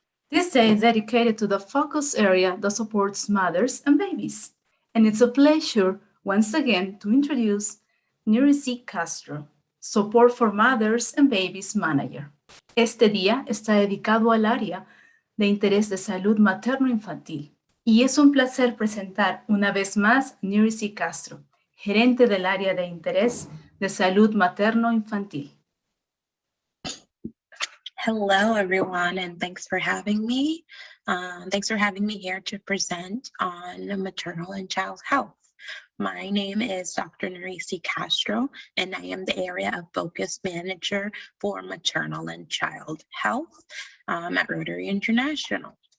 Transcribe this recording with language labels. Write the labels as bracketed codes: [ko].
[en] This day is dedicated to the focus area that supports mothers and babies. And it's a pleasure once again to introduce Nericy Castro, Support for Mothers and Babies Manager. [es] Este día está dedicado al área de interés de salud materno-infantil. Y es un placer presentar una vez más a Nericy Castro, gerente del área de interés de salud materno-infantil. [en] Hello, everyone, and thanks for having me. Thanks for having me here to present on maternal and child health. My name is Dr. Nerisi Castro, and I am the Area of Focus Manager for Maternal and Child Health at Rotary International.